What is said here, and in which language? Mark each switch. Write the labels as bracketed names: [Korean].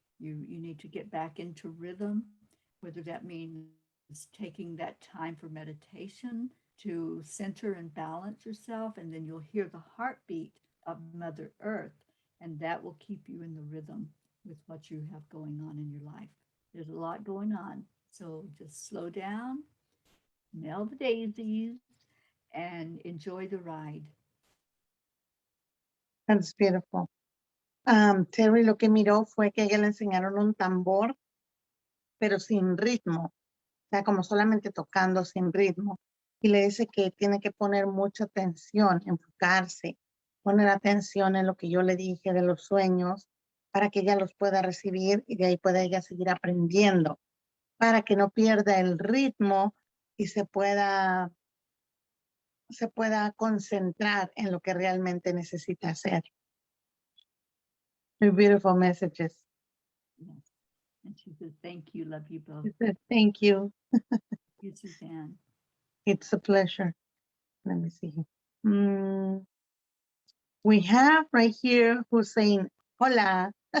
[English] You need to get back into rhythm, whether that means taking that time for meditation to center and balance yourself, and then you'll hear the heartbeat of Mother Earth, and that will keep you in the rhythm with what you have going on in your life. There's a lot going on, so just slow down, smell the daisies, and enjoy the ride. That's beautiful. [Spanish] Terry lo que miró fue que a ella le enseñaron un tambor, pero sin ritmo, o sea, como solamente tocando sin ritmo. Y le dice que tiene que poner mucha atención, enfocarse, poner atención en lo que yo le dije de los sueños, para que ella los pueda recibir y de ahí pueda ella seguir aprendiendo, para que no pierda el ritmo y se pueda concentrar en lo que realmente necesita hacer. [English] Very beautiful messages. Yes. And she says, thank you, love you both. She said, thank you. You, Suzanne. It's a pleasure. Let me see. Mm, we have right here who's saying, hola.